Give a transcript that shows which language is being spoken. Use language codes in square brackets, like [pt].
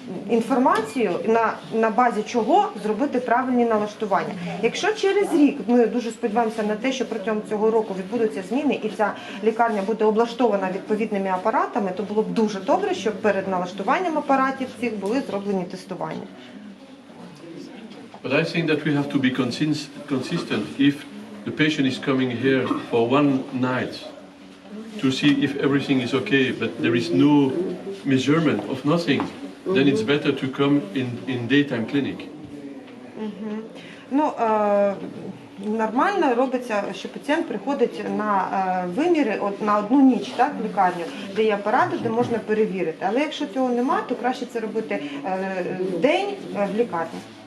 [uk] інформацію, на базі чого зробити правильні налаштування. Якщо через рік, ми дуже сподіваємося на те, що протягом цього року відбудуться зміни і ця лікарня буде облаштована відповідними апаратами, то було б дуже добре, щоб перед налаштуванням апаратів цих були зроблені тестування. [en] But I think that we have to be consistent. If the patient is coming here for one night to see if everything is okay, but there is no measurement of nothing, then it's better to come in daytime clinic. [uk] Ну, нормально робиться, що пацієнт приходить на виміри на одну ніч, так, в лікарню, де є апарати, де можна перевірити. Але якщо цього немає, то краще це робити день в лікарні.